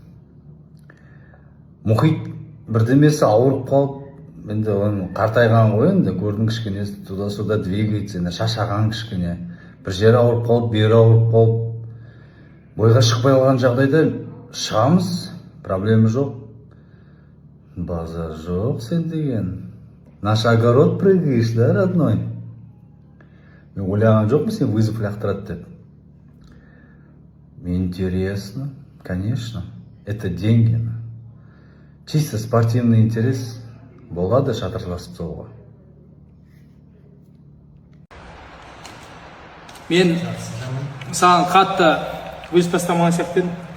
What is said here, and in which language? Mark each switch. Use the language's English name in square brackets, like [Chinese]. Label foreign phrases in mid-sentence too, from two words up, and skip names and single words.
[Kazakh] Мұхит бірдемесі ауырып қалып, енді қартайған ғой, енді көрдің кішкене [Russian] туда-суда двигается, [Kazakh] шашаған кішкене. Бір жері ауырып қалып, бері ауырып қалып, бойға шықпай қалған жағдайда шығамыз, проблема жоқ. Базар жоқ сен деген. [Russian] Наш огород прыгаешь, да, родной? [Kazakh] Мен ойлаған жоқпын сен вызов лақтырады деп. [Russian] Интересно, конечно. Это деньги. Чисто спортивный интерес. [Kazakh] Болады шатырласып соғуға. Мен саған қатты өз тастамаған сияқты едім.